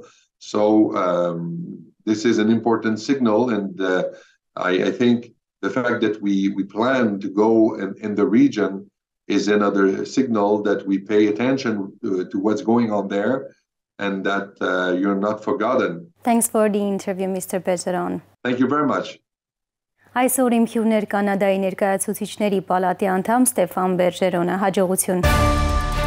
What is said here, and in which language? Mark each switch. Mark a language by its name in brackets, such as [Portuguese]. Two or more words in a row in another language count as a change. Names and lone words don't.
[English] So this is an important signal, and I think the fact that we plan to go in the region is another signal that we pay attention to what's going on there, and that you're not forgotten. Thanks for the interview, Mr. Bergeron. Thank you very much. [Armenian] Այսօր իմ հյուրն էր Կանադայի ներկայացուցիչների պալատի անդամ Ստեֆան Բերժերոնը։ Հաջողություն։